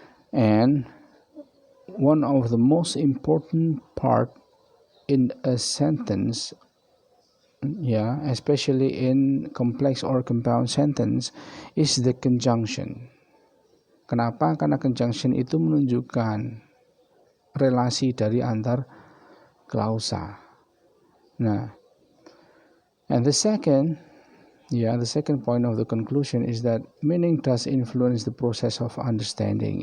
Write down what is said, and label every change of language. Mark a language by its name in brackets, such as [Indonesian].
[English] And one of the most important part in a sentence, especially in complex or compound sentence, is the conjunction. [Indonesian] Kenapa? Karena conjunction itu menunjukkan relasi dari antar clausa. [English] Nah, and the second point of the conclusion is that meaning does influence the process of understanding.